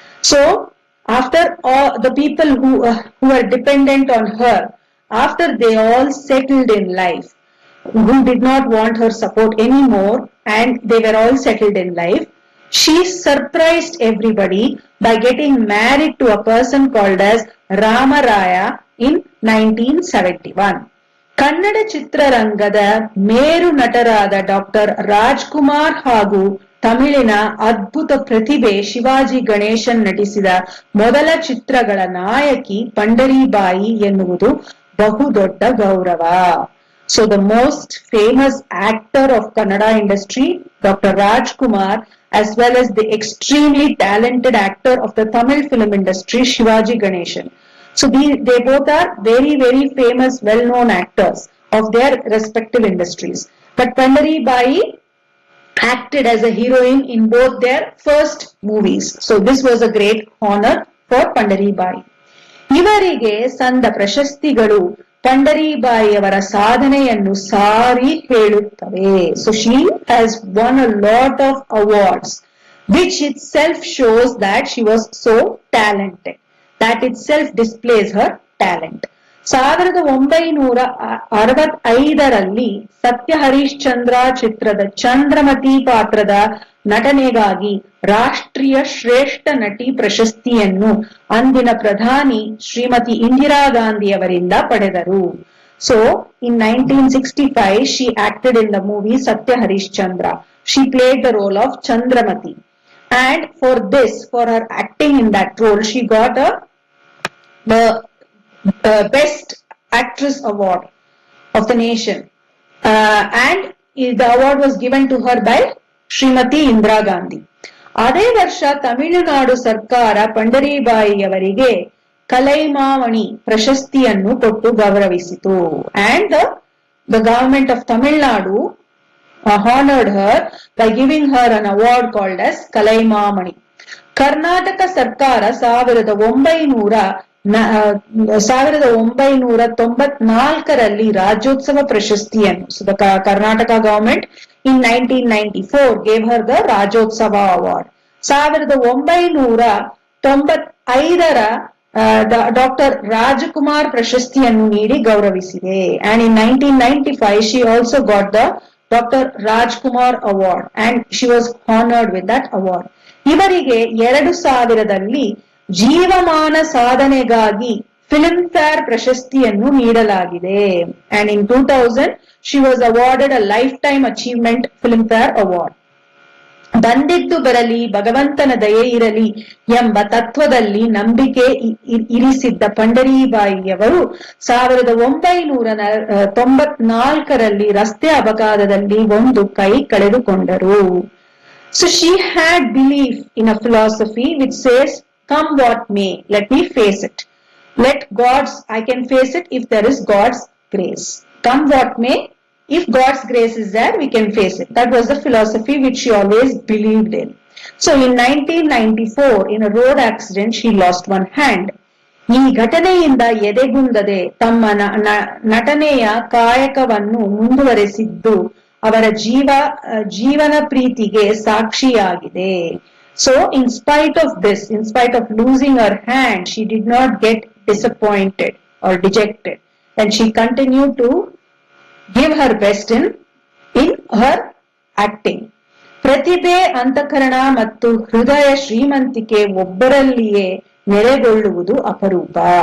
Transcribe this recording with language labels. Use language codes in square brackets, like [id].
[en] So after all the people who were dependent on her, after they all settled in life, who did not want her support anymore, and they were all settled in life, she surprised everybody by getting married to a person called as Ramaraya in 1971. [kn] Kannada ಚಿತ್ರರಂಗದ ಮೇರು ನಟರಾದ doctor Rajkumar ಹಾಗೂ ತಮಿಳಿನ ಅದ್ಭುತ ಪ್ರತಿಭೆ ಶಿವಾಜಿ ಗಣೇಶನ್ ನಟಿಸಿದ ಮೊದಲ ಚಿತ್ರಗಳ ನಾಯಕಿ ಪಂಡರೀಬಾಯಿ ಎನ್ನುವುದು ಬಹುದೊಡ್ಡ ಗೌರವ. [en] So the most famous actor of Kannada industry, Dr. Rajkumar, as well as the extremely talented actor of the Tamil film industry, Shivaji Ganeshan. So they both are very, very famous, well-known actors of their respective industries. But Pandari Bai acted as a heroine in both their first movies. So this was a great honor for Pandari Bai. [kn] ಇವರಿಗೆ ಸಂದ ಪ್ರಶಸ್ತಿಗಳು ಪಂಡರೀಬಾಯಿಯವರ ಸಾಧನೆಯನ್ನು ಸಾರಿ ಹೇಳುತ್ತವೆ. [en] So she has won a lot of awards, which itself shows that she was so talented. That itself displays her talent. [kn] 1965ರಲ್ಲಿ Satya Harishchandra ಚಿತ್ರದ ಚಂದ್ರಮತಿ ಪಾತ್ರದ ನಟನೆಗಾಗಿ ರಾಷ್ಟ್ರೀಯ ಶ್ರೇಷ್ಠ ನಟಿ ಪ್ರಶಸ್ತಿಯನ್ನು ಅಂದಿನ ಪ್ರಧಾನಿ ಶ್ರೀಮತಿ ಇಂದಿರಾ ಗಾಂಧಿಯವರಿಂದ ಪಡೆದರು. [en] So in 1965 she acted in the movie Satya Harishchandra. She played the role of Chandramati, and for this, for her acting in that role, she got the Best Actress Award of the nation, and the award was given to her by Srimati Indira Gandhi. [kn] ಅದೇ ವರ್ಷ ತಮಿಳುನಾಡು ಸರ್ಕಾರ ಪಂಡರೀಬಾಯಿಯವರಿಗೆ ಕಲೈಮಾಮಣಿ ಪ್ರಶಸ್ತಿಯನ್ನು ಕೊಟ್ಟು ಗೌರವಿಸಿತು. [en] And the government of Tamil Nadu honored her by giving her an award called as Kalaimamani. [kn] Karnataka ಸರ್ಕಾರ 1994ರಲ್ಲಿ ರಾಜ್ಯೋತ್ಸವ ಪ್ರಶಸ್ತಿಯನ್ನು, [en] so the Karnataka government in 1994 gave her the Rajyotsava award. [kn] 1995ರ doctor Rajkumar ಪ್ರಶಸ್ತಿಯನ್ನು ನೀಡಿ ಗೌರವಿಸಿದೆ. [en] And in 1995 she also got the Dr. Rajkumar award, and she was honored with that award. [kn] ಇವರಿಗೆ 2000ರಲ್ಲಿ ಜೀವಮಾನ ಸಾಧನೆಗಾಗಿ film fair ಪ್ರಶಸ್ತಿಯನ್ನು ನೀಡಲಾಗಿದೆ. [en] And in 2000 she was awarded a lifetime achievement film fare award. [kn] ಬಂದಿದ್ದು ಬರಲಿ, ಭಗವಂತನ ದಯೆ ಇರಲಿ ಎಂಬ ತತ್ವದಲ್ಲಿ ನಂಬಿಕೆ ಇರಿಸಿದ್ದ ಪಂಡರೀಬಾಯಿಯವರು 1994ರಲ್ಲಿ ರಸ್ತೆ ಅಪಘಾತದಲ್ಲಿ ಒಂದು ಕೈ ಕಳೆದುಕೊಂಡರು. [en] So she had belief in a philosophy which says, come what may, let me face it. I can face it if there is God's grace. Come what may, if God's grace is there, we can face it. That was the philosophy which she always believed in. So in 1994, in a road accident, she lost one hand. [kn] ಈ ಘಟನೆಯಿಂದ ಎದೆಗುಂದದೆ ತಮ್ಮ ನಟನೆಯ ಕಾಯಕವನ್ನು ಮುಂದುವರೆಸಿದ್ದು ಅವರ ಜೀವನ ಪ್ರೀತಿಗೆ ಸಾಕ್ಷಿಯಾಗಿದೆ. [en] So in spite of this, in spite of losing her hand, she did not get disappointed or dejected, and she continued to give her best in her acting. [kn] ಪ್ರತಿಭೆ, ಅಂತಃಕರಣ ಮತ್ತು ಹೃದಯ ಶ್ರೀಮಂತಿಕೆ ಒಬ್ಬರಲ್ಲಿಯೇ ನೆಲೆಗೊಳ್ಳುವುದು ಅಪರೂಪ.